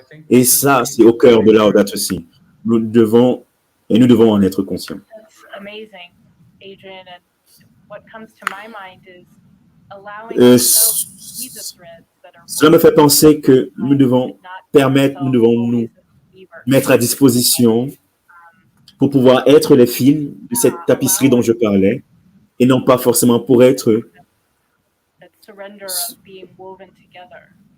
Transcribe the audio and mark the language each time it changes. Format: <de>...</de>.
<fr>Et ça, c'est au cœur de Laudato Si. Nous devons en être conscients.</fr> <en>That's amazing, Adrian. And what comes to my mind is allowing ourselves to see the threads that are</en> <fr>Cela me fait penser que nous devons nous mettre à disposition pour pouvoir être les fils de cette tapisserie dont je parlais et non pas forcément pour être</fr> <en>that surrender of being woven together.</en>